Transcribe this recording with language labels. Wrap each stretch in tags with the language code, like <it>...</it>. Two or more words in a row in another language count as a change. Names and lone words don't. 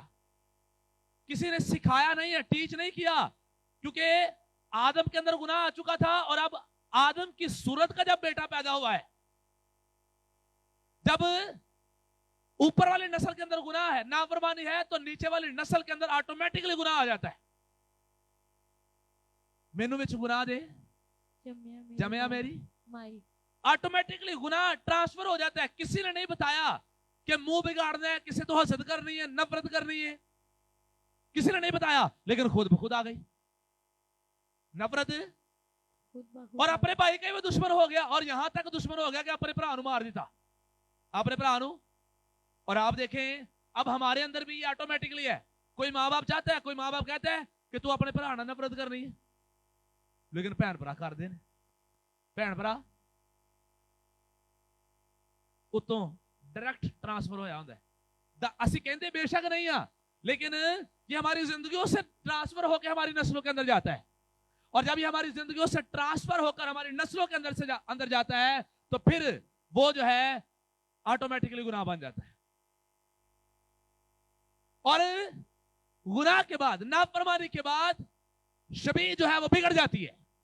<ur>کسی نے سکھایا نہیں ہے, ٹیچ نہیں کیا, کیونکہ آدم کے اندر گناہ آ چکا تھا. اور اب آدم کی صورت کا جب بیٹا پیدا ہوا ہے, جب اوپر والی نسل کے اندر گناہ ہے, نافرمانی ہے, تو نیچے والی نسل کے اندر آٹومیٹکلی گناہ آ جاتا ہے.</ur> <pa>مینو وچ گناہ دے جمیا میری مائی,</pa> <ur>آٹومیٹکلی گناہ ٹرانسفر ہو جاتا ہے. کسی نے نہیں بتایا کہ منہ بگاڑنا ہے, کسی تو حسد کرنی ہے, نفرت کرنی ہے, کسی نے نہیں بتایا, لیکن خود بخود آ گئی نفرت. اور اپنے بھائی کا بھی دشمن ہو گیا, اور یہاں تک دشمن ہو گیا کہ</ur> <pa>اپنے بھرا نو</pa> <ur>مار دیتا,</ur> <pa>اپنے بھرا نو.</pa> <ur>اور آپ دیکھیں اب ہمارے اندر بھی یہ آٹومیٹکلی ہے. کوئی ماں باپ چاہتا ہے, کوئی ماں باپ کہتا ہے کہ تو اپنے بھرا نہ نفرت کرنی ہے, لیکن</ur> <pa>بھن بھرا کر دین, بھن بھرا اتوں</pa> <en>direct transfer</en> <pa>ہویا ہوندا ہے. اسی کہندے بے شک نہیں ہاں,</pa> <ur>لیکن یہ ہماری زندگیوں سے ٹرانسفر ہو کے ہماری نسلوں کے اندر جاتا ہے. اور جب یہ ہماری زندگیوں سے ٹرانسفر ہو کر ہماری نسلوں کے اندر جاتا ہے تو پھر وہ جو ہے آٹومیٹکلی گناہ بن جاتا ہے. اور گناہ کے بعد, نافرمانی کے بعد شبیہ جو ہے وہ بگڑ جاتی ہے.</ur>